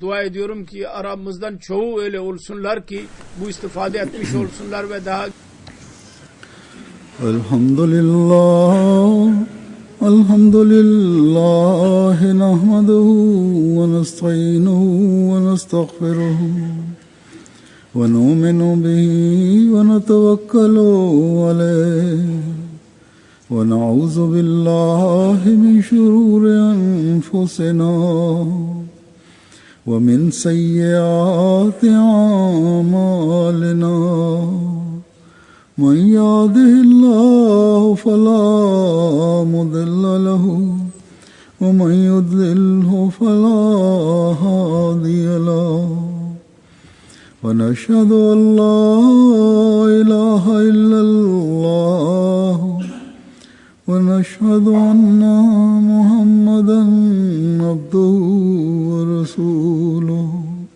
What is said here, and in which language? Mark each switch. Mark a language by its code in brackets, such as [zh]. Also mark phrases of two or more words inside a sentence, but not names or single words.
[tr] Dua ediyorum ki aramızdan çoğu öyle olsunlar ki bu istifade etmiş olsunlar ve daha [ar] الحمد لله الحمد لله نحمده ونستعينه ونستغفره ونؤمن به ونتوكل عليه ونعوذ بالله من شرور أنفسنا ومن سيئات a'malina من يهده الله فلا مضل له ومن يضلله فلا هادي له ونشهد أن لا إله إلا الله ونشهد أن محمدا عبده ورسوله